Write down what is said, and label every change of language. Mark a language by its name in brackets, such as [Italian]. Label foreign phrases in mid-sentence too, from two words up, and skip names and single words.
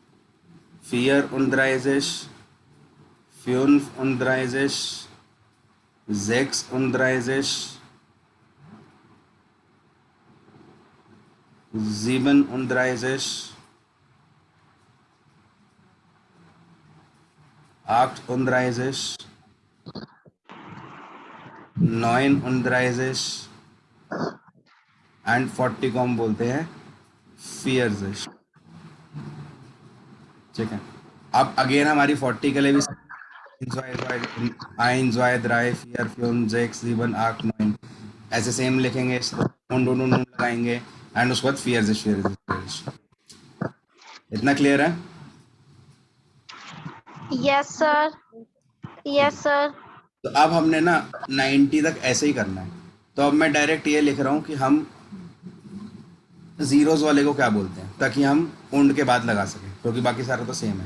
[Hindi] 34, 35, 36, 37, 38, 39 एंड 40 को हम बोलते हैं फियर्स। ठीक है, अब अगेन हमारी 40 के लिए भी [German] ein, zwei, drei, vier, fünf, sechs, sieben, acht, neun, [Hindi] ऐसे सेम लिखेंगे इसको, नून लगाएंगे एंड उसके बाद फियर्स। इतना क्लियर है? [English] yes sir, yes sir. [Hindi] तो अब हमने ना 90 तक ऐसे ही करना है। तो अब मैं डायरेक्ट ये लिख रहा हूँ कि हम जीरोस वाले को क्या बोलते हैं, ताकि हम उंड के बाद लगा सकें, क्योंकि बाकी सारा तो सेम है।